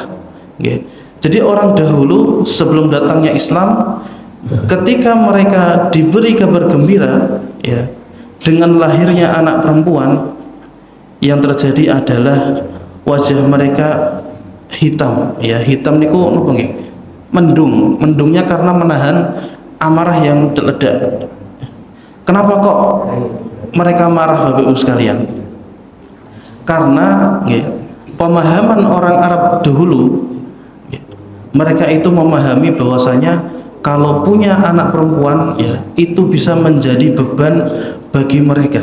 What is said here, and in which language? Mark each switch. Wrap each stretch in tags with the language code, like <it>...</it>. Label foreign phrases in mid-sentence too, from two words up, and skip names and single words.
<id>Jadi orang dahulu sebelum datangnya Islam, ketika mereka diberi kabar gembira dengan lahirnya anak perempuan, yang terjadi adalah wajah mereka hitam.</id> <jv>Hitam niku napa nggih?</jv> <id>Mendung. Mendungnya karena menahan amarah yang meledak. Kenapa kok mereka marah Bapak Ibu sekalian? Karena pemahaman orang Arab dahulu, mereka itu memahami bahwasanya kalau punya anak perempuan itu bisa menjadi beban bagi mereka.</id>